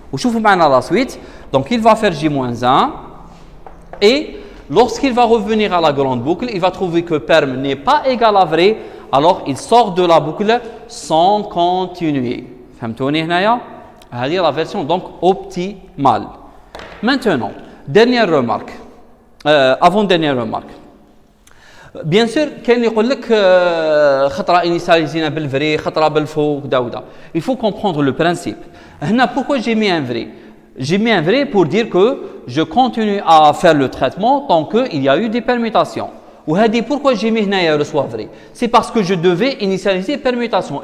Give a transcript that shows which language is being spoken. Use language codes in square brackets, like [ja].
[ar] وشوفوا معنا [fr] la suite. Donc il va faire J-1 et lorsqu'il va revenir à la grande boucle, il va trouver que perm n'est pas égal à vrai. Alors il sort de la boucle sans continuer. [ar] فهمتوني هنايا؟ هذه [fr] la version donc optimale. Maintenant, dernière remarque. Avant-dernière remarque. Bien sûr, [ar] كاين اللي يقول لك خطرة initialisé بالفري خطرة بالفو كذا وكذا. [fr] Il faut comprendre le principe. هنا pourquoi j'ai mis un vrai? J'ai mis un vrai pour dire que je continue à faire le traitement tant qu'il y a eu des permutations. وهذه pourquoi j'ai mis هنايا reçoit vrai? C'est parce que je devais initialiser permutation.